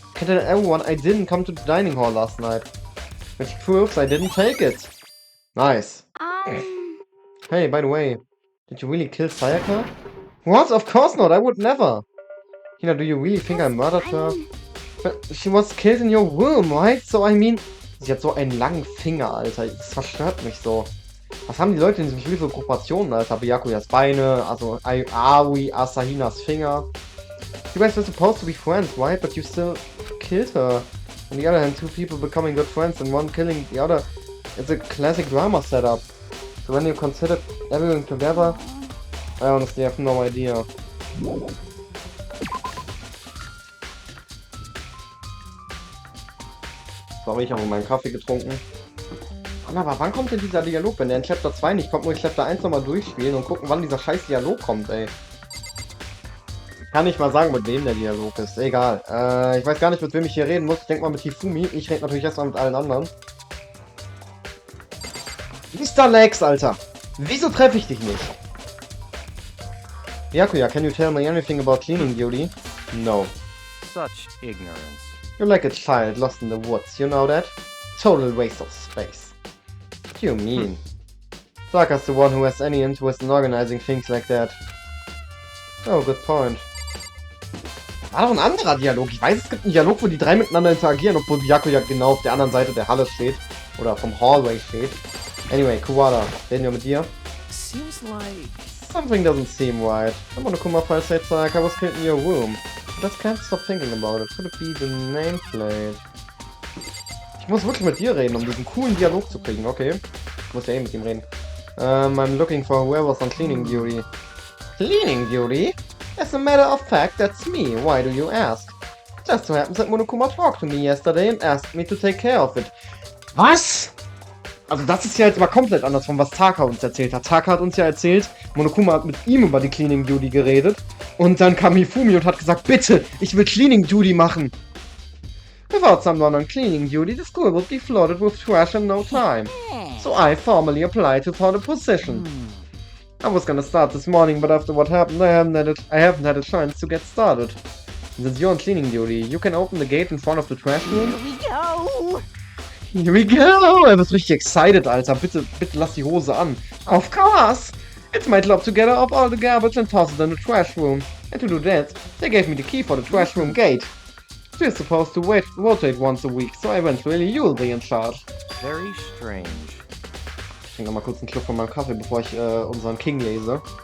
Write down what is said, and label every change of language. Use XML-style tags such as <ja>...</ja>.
<en>I can tell everyone I didn't come to the dining hall last night. Which proves I didn't take it. Nice. Hey, by the way, did you really kill Sayaka? What? Of course not, I would never. Hina, do you really think I murdered her? But she was killed in your room, right? So I mean...</en> <de>Sie hat so einen langen Finger, Alter. Das verstört mich so. Was haben die Leute in diesem Spiel für Kooperationen, Alter? Byakuyas Beine, also Aoi Asahinas Finger.</de> <en>You guys were supposed to be friends, right? But you still killed her. On the other hand, two people becoming good friends and one killing the other. It's a classic drama setup. So when you consider everything together, I honestly have no idea.</en> <de>Sorry, ich habe meinen Kaffee getrunken. Aber wann kommt denn dieser Dialog? Wenn der in Chapter 2 nicht kommt, muss ich Chapter 1 nochmal durchspielen und gucken, wann dieser scheiß Dialog kommt, ey. Ich kann nicht mal sagen, mit wem der Dialog ist. Egal. Ich weiß gar nicht, mit wem ich hier reden muss. Ich denke mal mit Hifumi. Ich rede natürlich erstmal mit allen anderen. Mr. Lex, Alter. Wieso treffe ich dich nicht?</de> <en>Byakuya, can you tell me anything about cleaning duty? No. Such ignorance. You're like a child lost in the woods, you know that? Total waste of space. What do you mean? Sayakas the one who has any interest in organizing things like that. Oh, good point.</en> <de>War doch ein anderer Dialog. Ich weiß, es gibt einen Dialog, wo die drei miteinander interagieren, obwohl Byakuya genau auf der anderen Seite der Halle steht. Oder vom Hallway steht. Anyway, Kuwada, reden wir mit dir?</de> <en>Seems like... Something doesn't seem right. I'm gonna come up and say Sayaka was killed in your room. I just can't stop thinking about it. Could it be the nameplate?</en> <de>Ich muss wirklich mit dir reden, um diesen coolen Dialog zu kriegen, okay? Ich muss ja eh mit ihm reden.</de> <en>I'm looking for whoever's on cleaning duty. Cleaning duty? As a matter of fact, that's me. Why do you ask? Just so happens that Monokuma talked to me yesterday and asked me to take care of it.</en> <de>Was? Also das ist ja jetzt mal komplett anders von was Taka uns erzählt hat. Taka hat uns ja erzählt, Monokuma hat mit ihm über die Cleaning Duty geredet. Und dann kam Hifumi und hat gesagt, bitte, ich will Cleaning Duty machen.</de> <en>Without someone on cleaning duty, the school would be flooded with trash in no time. So I formally applied for the position. I was gonna start this morning, but after what happened, I haven't had a chance to get started. Since you're on cleaning duty, you can open the gate in front of the trash room. Here we go! Here we go!</en> <de>Er wird richtig excited, Alter. Bitte lass die Hose an.</de> <en>Of course! It's my job to gather up all the garbage and toss it in the trash room. And to do that, they gave me the key for the trash room gate. We're supposed to rotate once a week, so eventually you'll be in charge. Very strange.</en> <de>Ich trinke nochmal kurz einen Schluck von meinem Kaffee, bevor ich unseren King lese.</de>